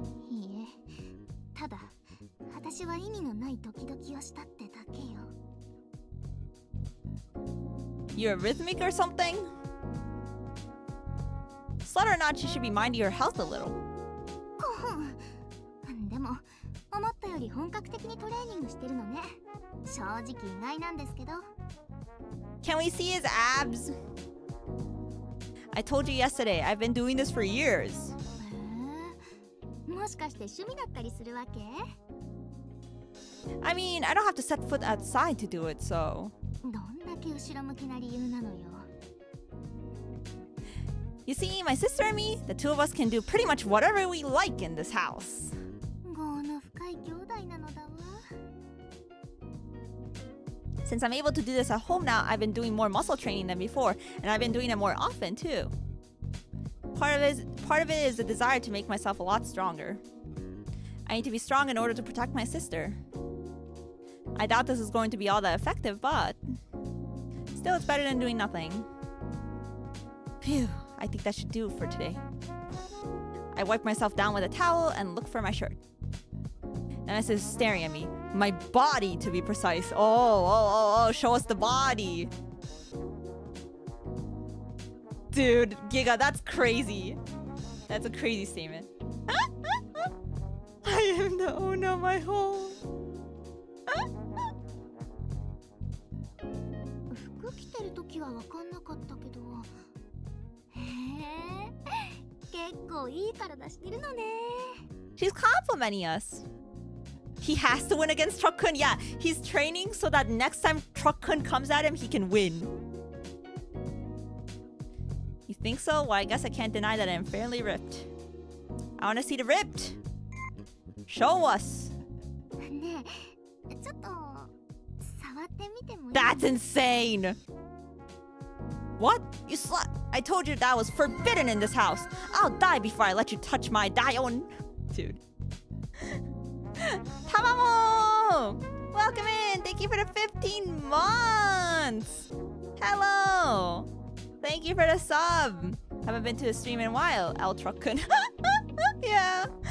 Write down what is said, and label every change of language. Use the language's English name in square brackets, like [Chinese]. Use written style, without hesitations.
[Japanese] いいえ、ただ私は意味のないドキドキをしたってだけよ。 [English] You're rhythmic or something? Slut or not, you should be minding your health a little. [Japanese] でも思ったより本格的にトレーニングしてるのね。正直意外なんですけど。 [English] Can we see his abs? I told you yesterday, I've been doing this for years. [Japanese] もしかして趣味だったりするわけ？ [English] I mean, I don't have to set foot outside to do it, so... [Japanese] どんだけ後ろ向きな理由なのよ。 [English] You see, my sister and me, the two of us can do pretty much whatever we like in this house. [Japanese] 業の深い兄弟なのだわ。 [English] Since I'm able to do this at home now, I've been doing more muscle training than before, and I've been doing it more often too. Part of it is the desire to make myself a lot stronger. I need to be strong in order to protect my sister. I doubt this is going to be all that effective, but still it's better than doing nothing. Phew, I think that should do it for today. I wipe myself down with a towel and look for my shirt. Nanase is staring at me. My body, to be precise. Oh, show us the body. Dude, Giga, that's crazy. That's a crazy statement. I am the owner of my home. [Japanese] 服着てる時は分かんなかったけど。へえ、結構いい体してるのね。 [English] She's complimenting us. He has to win against Truck-kun. Yeah, he's training so that next time Truck-kun comes at him, he can win. You think so? Well, I guess I can't deny that I'm fairly ripped. I want to see the ripped. Show us. [Japanese] ねえ、ちょっと触ってみてもいい？ [English] That's insane. What? You slut. I told you that was forbidden in this house. I'll die before I let you touch my dayon. Dude. Tamamo! Welcome in. Thank you for the 15 months. Hello. Thank you for the sub. Haven't been to a stream in a while. El Truck-kun. Yeah.